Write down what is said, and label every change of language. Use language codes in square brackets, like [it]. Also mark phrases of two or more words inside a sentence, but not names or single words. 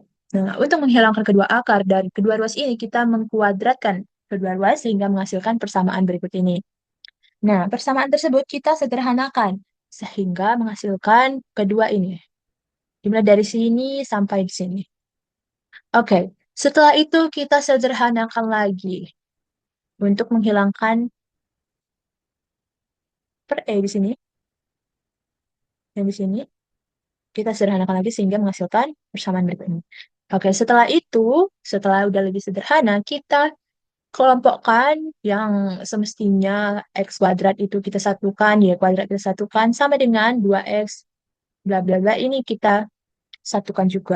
[id] Nah, untuk menghilangkan kedua akar dari kedua ruas ini, kita mengkuadratkan kedua ruas sehingga menghasilkan persamaan berikut ini. Nah, persamaan tersebut kita sederhanakan sehingga menghasilkan kedua ini. Dimulai dari sini sampai di sini. Oke, setelah itu kita sederhanakan lagi untuk menghilangkan per E di sini dan di sini. Kita sederhanakan lagi sehingga menghasilkan persamaan berikut ini. Oke, setelah itu, setelah udah lebih sederhana, kita kelompokkan yang semestinya X kuadrat itu kita satukan, Y kuadrat kita satukan, sama dengan 2X, bla bla bla, ini kita satukan juga.